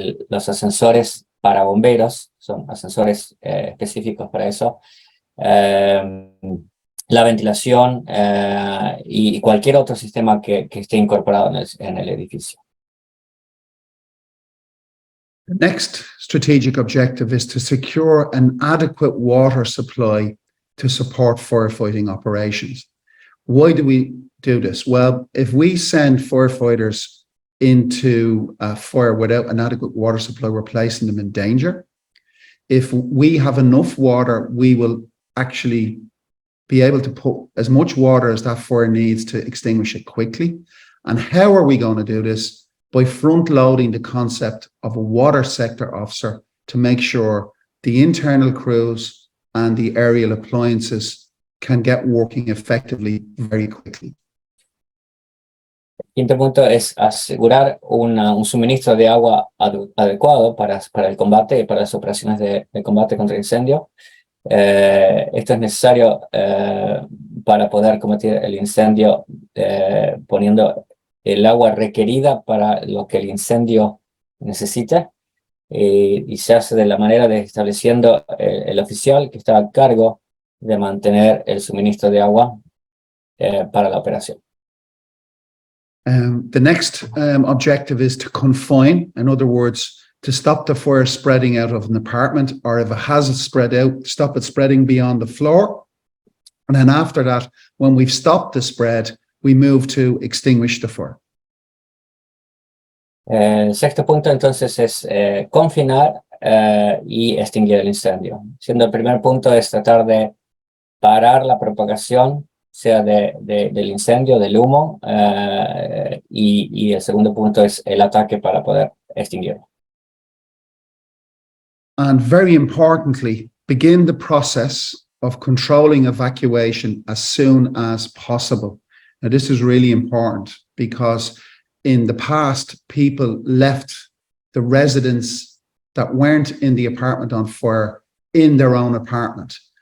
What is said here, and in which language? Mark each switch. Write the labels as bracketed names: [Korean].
[Spanish] los ascensores para bomberos, son ascensores específicos para eso, la ventilación y cualquier otro sistema que esté incorporado en el edificio. [English] The next strategic objective is to secure an adequate water supply to support firefighting operations. Why do we do this? Well, if we send firefighters into a fire without an adequate water supply, we're placing them in danger. If we have enough water, we will actually be able to put as much water as that fire needs to extinguish it quickly. And how are we going to do this? By front-loading the concept of a water sector officer to make sure the internal crews and the aerial appliances can get working effectively very quickly. [Spanish] El quinto punto es asegurar un suministro de agua adecuado para el combate y para las operaciones de combate contra incendio. Esto es necesario para poder combatir el incendio poniendo el agua requerida para lo que el incendio necesita, y se hace de la manera de estableciendo el oficial que está a cargo de mantener el suministro de agua para la operación. [English] The next objective is to confine, in other words, to stop the fire spreading out of an apartment, or if it has spread out, stop it spreading beyond the floor. And then after that, when we've stopped the spread, we move to extinguish the fire. [Spanish] El sexto punto entonces es confinar y extinguir el incendio. Siendo el primer punto es tratar de parar la propagación, sea del incendio, del humo, y el segundo punto es el ataque para poder extinguirlo. [English] And very importantly, begin the process of controlling evacuation as soon as possible. Now, this is really important because in the past, people left the residents that weren't in the apartment on fire in their own apartment.